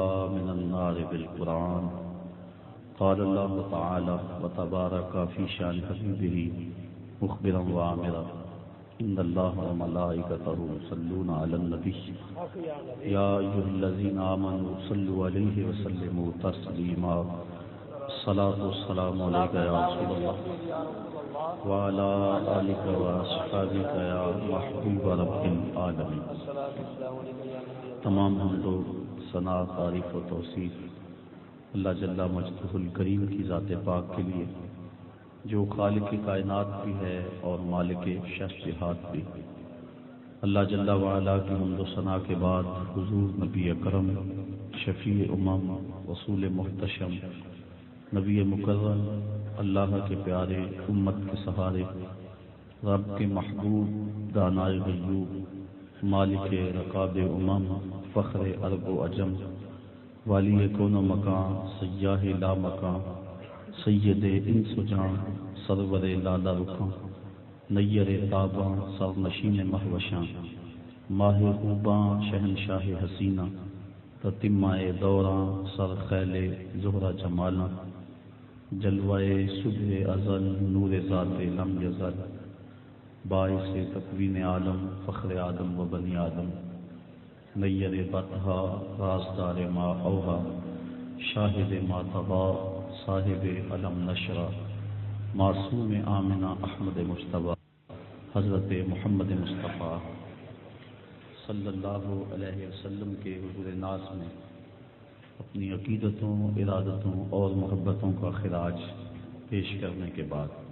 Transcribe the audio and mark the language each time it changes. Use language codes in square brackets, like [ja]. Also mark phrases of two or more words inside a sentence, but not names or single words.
[ar] من النار بالقرآن قال الله تعالى وتبارك في شان حبيبه مخبرا وآمرا إن الله وملائكته يصلون على النبي يا أيها الذين آمنوا صلوا عليه وسلموا تسليما الصلاة والسلام عليك يا رسول الله وعلى آلك وأصحابك يا محبوب رب العالمين۔ [ur] تمام حمد و ثنا، تعریف و توصیف اللہ [ar] جل مجدہ الکریم [ur] کی ذات پاک کے لیے جو خالق کائنات بھی ہے اور مالک شخصیات بھی۔ اللہ [ar] جل وعلا [ur] کی حمد و ثنا کے بعد حضور نبی اکرم، شفیع امم، رسول محتشم، نبی مکرم، اللہ کے پیارے، امت کے سہارے، رب کے محبوب، دانائے غیوب، مالک رقاب امم، فخر عرب و عجم، والی کون و مکان، سیاہ لا مکان، سید انس و جان، سرور لالا رخاں، نیر تاباں، سرنشین مہوشاں، ماہ خوباں، شہنشاہ حسینہ، تتمہ دوراں، سر خیل زہرہ جمالاں، جلوہ صبح ازل، نور ذات لم یزل، باعث تکوین عالم، فخر آدم و بنی آدم، نیر بطحا، رازدار ما اوہا، شاہد ما طغا، صاحب علم نشرہ، معصوم آمنہ احمد مجتبیٰ، حضرت محمد مصطفیٰ [ar] صلی اللہ علیہ وسلم [ur] کے حضور ناز میں اپنی عقیدتوں، ارادتوں اور محبتوں کا خراج پیش کرنے کے بعد